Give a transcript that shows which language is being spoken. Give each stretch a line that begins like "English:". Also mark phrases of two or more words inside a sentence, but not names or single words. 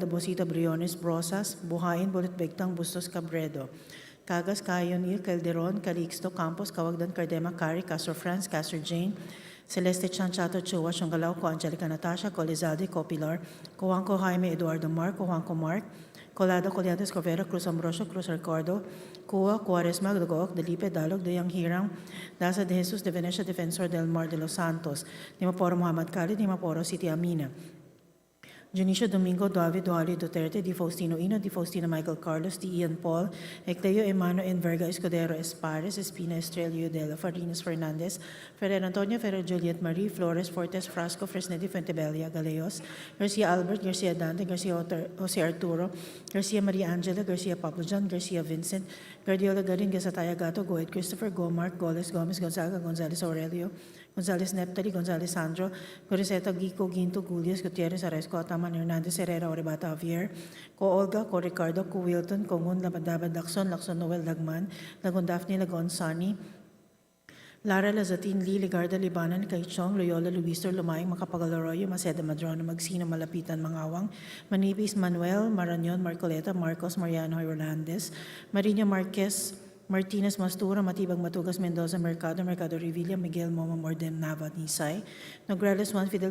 English: Bosita, Briones, Brosas, Buhayin, Bulitbegtang, Bustos, Cabredo, Cagas, Cayon, Il, Calderon, Calixto, Campos, Cawagdan, Cardema, Cari, Castro France, Castro Jane, Celeste Chanchato, Chua, Shongalao, Co Angelica Natasha, Colizade, Copilar, Cojuanco Jaime, Eduardo Mark, Cojuanco Mark, Colado, Coliantes, Covera, Cruz Ambrosio, Cruz Ricardo, Cua, Cuaresma, Dugok, Delipe, Dalog, Dayang Hirang, Daza de Jesus, de Venecia, Defensor del Mar de los Santos, Dimaporo Muhammad Khalid, Dimaporo City Amina, Junicio Domingo, David Duali Duterte, Di Faustino Ino, Di Faustino Michael Carlos, Di Ian Paul, Ecleo Emano Enverga Escudero Espares, Espina Estrelio de la Farinas Fernandez, Ferrer Antonio, Ferrer Juliet Marie, Flores, Fortes, Frasco, Fresnedi, Fuentebella, Galeos, Garcia Albert, Garcia Dante, Garcia Jose Arturo, Garcia Maria Angela, Garcia Papajan, Garcia Vincent, Guardiola Garin, Gasataya Gato, Goet Christopher, Gomark, Goles, Gomez, Gonzaga, Gonzales Aurelio, Gonzales Neptali, Gonzales Sandro, Goriseta, Gico, Ginto, Gulias, Gutierrez, Aresco, Ataman, Hernandez, Herrera, Orebata, Javier, Co Olga, Co Ricardo, Co Wilton, Congun, Labadabad, Lacson, Noel, Lagman, Lagon Daphne, Lagon Sani, Lara Lazatin, Lee, Ligarda, Libanan, Kaichong, Loyola, Luister, Lumayang, Macapagal-Arroyo, Maceda, Madrono, Magsino, Malapitan, Mangawang, Manipis, Manuel, Marañon, Marcoleta, Marcos, Mariano, Hernandez, Marino Marquez, Martinez Mastura, Matibag Matugas, Mendoza, Mercado, Mercado Revilla, Miguel Momo, Mordem, Nava, Nisay, Nograles Juan Fidel